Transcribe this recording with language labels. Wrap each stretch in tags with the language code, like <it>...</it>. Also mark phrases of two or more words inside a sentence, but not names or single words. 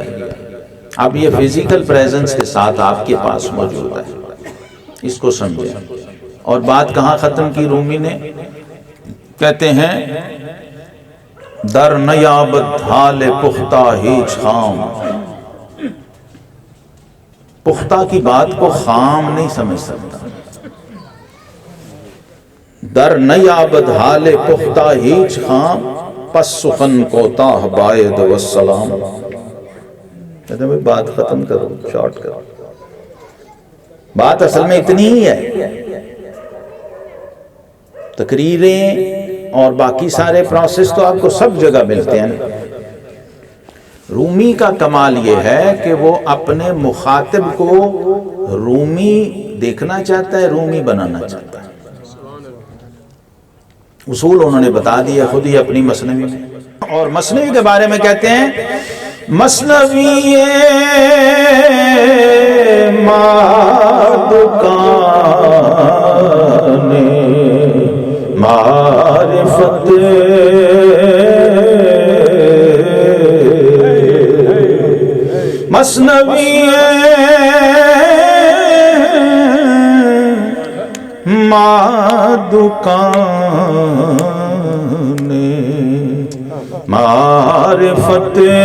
<ur>اب یہ</ur> <en>physical presence</en> <ur>کے ساتھ آپ کے پاس موجود ہے، اس کو سمجھیں. اور بات کہاں ختم کی رومی نے؟ کہتے ہیں</ur> <fa>در نیابت حال پختہ ہیچ خام.</fa> <ur>پختہ کی بات کو خام نہیں سمجھ سکتا.</ur> <fa>در نیابت حال پختہ ہیچ خام، پس سخن کو تاہ باید والسلام.</fa> <ur>کہتے ہیں بات ختم کرو، شارٹ کرو. بات اصل میں اتنی ہی ہے. تقریریں اور باقی سارے پروسیس تو آپ کو سب جگہ ملتے ہیں. رومی کا کمال یہ ہے کہ وہ اپنے مخاطب کو رومی دیکھنا چاہتا ہے، رومی بنانا چاہتا ہے. اصول انہوں نے بتا دیا خود ہی اپنی مثنوی میں. اور مثنوی کے بارے میں کہتے ہیں مثنوی معرفت</ur> <fa>مثنوی دکان معرفت</fa>